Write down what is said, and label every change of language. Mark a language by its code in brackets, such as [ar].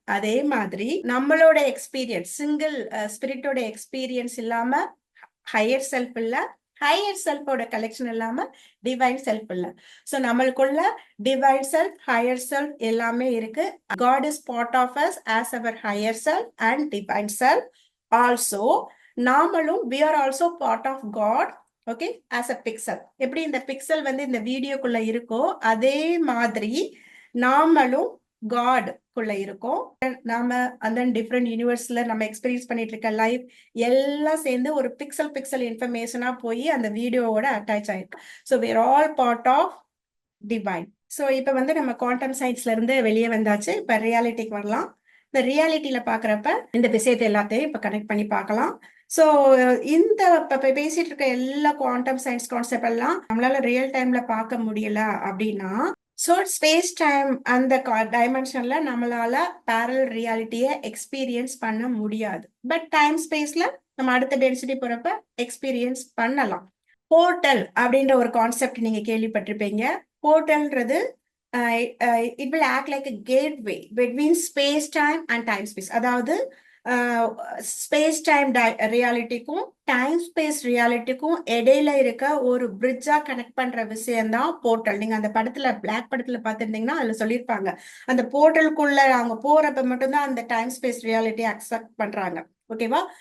[ta] அதே மாதிரி நம்மளோட எக்ஸ்பீரியன்ஸ், சிங்கிள் ஸ்பிரிட்டோட எக்ஸ்பீரியன்ஸ் இல்லாம ஹையர் செல்ஃப் இல்ல, ஹையர் செல்ஃபோட கலெக்ஷன் இல்லாம டிவைன் செல்ஃப் இல்ல. சோ நம்மளுக்குள்ள டிவைன் செல்ஃப், ஹையர் செல்ஃப் எல்லாமே இருக்கு. [en] God is part of us as our higher self and divine self. Also [ta] நாமளும் [en] we are also part of God. Okay, as a pixel. [ta] எப்படி இந்த pixel வந்து இந்த வீடியோக்குள்ள இருக்கோ அதே மாதிரி நாமளும் காட் குள்ள இருக்கோம். நாம அந்த டிஃப்ரெண்ட் யூனிவர்ஸ்ல நம்ம எக்ஸ்பீரியன்ஸ் பண்ணிட்டு இருக்க லைஃப் எல்லாம் சேர்ந்து ஒரு பிக்சல் இன்ஃபர்மேஷனா போய் அந்த வீடியோவோட அட்டாச் ஆயிருக்கு. [en] So we are all part of divine. [ta] So இப்போ வந்து நம்ம குவாண்டம் சயின்ஸ்ல இருந்து வெளியே வந்தாச்சு. இப்போ ரியாலிட்டிக்கு வரலாம். இந்த ரியாலிட்டியில பாக்குறப்ப இந்த விஷயத்தை எல்லாத்தையும் இப்ப கனெக்ட் பண்ணி பார்க்கலாம். ஸோ இந்த பேசிட்டு இருக்க எல்லா குவாண்டம் சயின்ஸ் கான்செப்ட் எல்லாம் நம்மளால ரியல் டைம்ல பார்க்க முடியல அப்படின்னா, ஸோ ஸ்பேஸ் டைம் அந்த டைமென்ஷன்ல நம்மளால பேரல் ரியாலிட்டியை எக்ஸ்பீரியன்ஸ் பண்ண முடியாது. பட் டைம் ஸ்பேஸ்ல நம்ம அடுத்த டென்சிட்டி போறப்ப எக்ஸ்பீரியன்ஸ் பண்ணலாம். போர்ட்டல் அப்படின்ற ஒரு கான்செப்ட் நீங்க கேள்விப்பட்டிருப்பீங்க. [en] போர்ட்டல்ன்றது it will act like a gateway between space time and time space. [ta] அதாவது ஸ்பேஸ் டைம் ரியாலிட்டிக்கும் டைம் ஸ்பேஸ் ரியாலிட்டிக்கும் இடையில இருக்க ஒரு பிரிட்ஜா கனெக்ட் பண்ற விஷயம் தான் போர்ட்டல். நீங்க அந்த படத்துல பிளாக் படத்துல பார்த்திருந்தீங்கன்னா அதுல சொல்லியிருப்பாங்க, அந்த போர்ட்டலுக்குள்ள அவங்க போறப்ப மட்டும்தான் அந்த டைம் ஸ்பேஸ் ரியாலிட்டி அக்செப்ட் பண்றாங்க. ஓகேவா?